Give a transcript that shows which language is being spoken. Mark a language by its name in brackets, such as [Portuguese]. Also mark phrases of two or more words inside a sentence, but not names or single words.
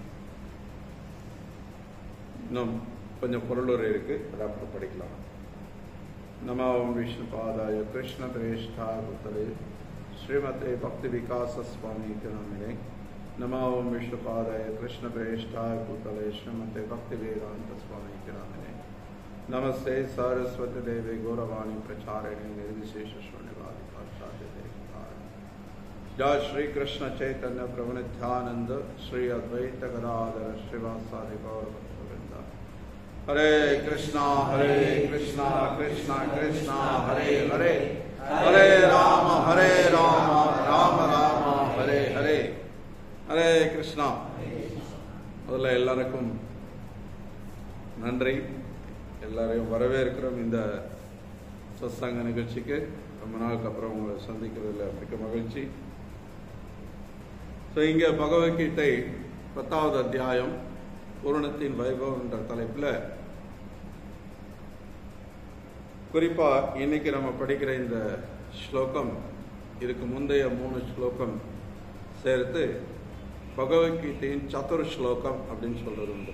[Tamil] இன்னும் கொஞ்சம் பொருளுரை இருக்கு, அப்புறம் படிக்கலாம். [Sanskrit] नमो विष्णु पादाय कृष्ण प्रेष्ठा पुत्तले श्रीमते भक्ति विकास स्वामि नामिने. नमो विष्णु पादाय कृष्ण प्रेष्ठा पुत्तले श्रीमते भक्ति वेदान्त स्वामि नामिने. नमस्ते सरस्वती देवी गौरवाणी प्रचारिणी निर्विशेष शून्यवादी आचार्य देवताय. जय श्री कृष्ण चैतन्य प्रभु नित्यानंद श्री अद्वैत गदाधर श्रीवासादि गौर भक्तवृंद. हरे कृष्णा कृष्णा कृष्णा हरे हरे, हरे राम राम राम हरे हरे. हरे कृष्णा. [Tamil] முதல்ல எல்லாருக்கும் நன்றி. எல்லாரையும் வரவேற்கிறோம் இந்த சத்சங்க நிகழ்ச்சிக்கு. ரொம்ப நாளுக்கு அப்புறம் உங்களை சந்திக்கிறதுல மிக்க மகிழ்ச்சி. இங்க பகவத்கீதை 10வது அத்தியாயம் பூரணத்தின் வைபவம் என்ற தலைப்புல குறிப்பா இன்னைக்கு நம்ம படிக்கிற இந்த ஸ்லோகம், இதுக்கு முந்தைய 3 ஸ்லோகம் சேர்த்து பகவத்கீதையின் சதுர் ஸ்லோகம் அப்படின்னு சொல்றது உண்டு.